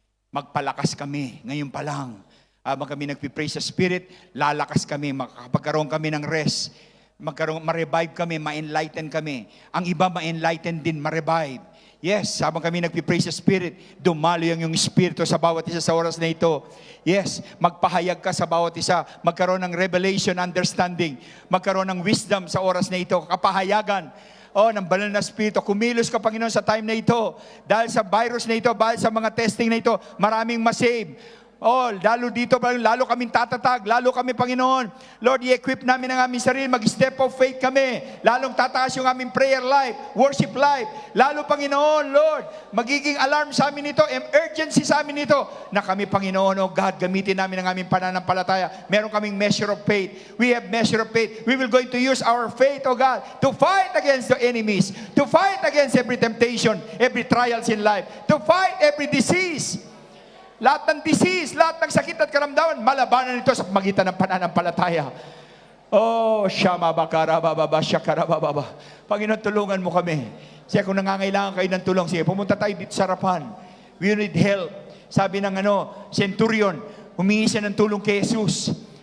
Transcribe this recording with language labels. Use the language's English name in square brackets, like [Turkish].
[Filipino] Magpalakas kami, ngayon pa lang. Habang kami nagpipray sa Spirit, lalakas kami, makakapagkaroon kami ng rest. Ma-revive kami, ma-enlighten kami. Ang iba ma-enlighten din, ma-revive. Yes, habang kami nagpipray sa Spirit, dumaloy ang iyong Espiritu sa bawat isa sa oras na ito. Yes, magpahayag ka sa bawat isa. Magkaroon ng revelation, understanding. Magkaroon ng wisdom sa oras na ito. Kapahayagan. Ng Banal na Espiritu. Kumilos ka, Panginoon, sa time na ito. Dahil sa virus na ito, dahil sa mga testing na ito, maraming masave. Lalo dito, lalo kaming tatatag, lalo kami, Panginoon. Lord, i-equip namin ang aming sarili, mag-step of faith kami. Lalong tataas yung aming prayer life, worship life. Lalo, Panginoon, Lord, magiging alarm sa amin ito, urgency sa amin ito, na kami, Panginoon, God, gamitin namin ang aming pananampalataya. [English] Meron kaming measure of faith. We have measure of faith. We will going to use our faith, God, to fight against the enemies, to fight against every temptation, every trials in life, to fight every disease. [Filipino] Lahat ng disease, lahat ng sakit at karamdaman, malabanan ito sa pagitan ng pananampalataya. Shama bakara bababa, shakara bababa. Panginoon, tulungan mo kami. Siya, kung nangangailangan kayo ng tulong, sige, pumunta tayo dito sa harapan. [English] We need help. [Filipino] Sabi ng centurion, humingi siya ng tulong kay Jesus.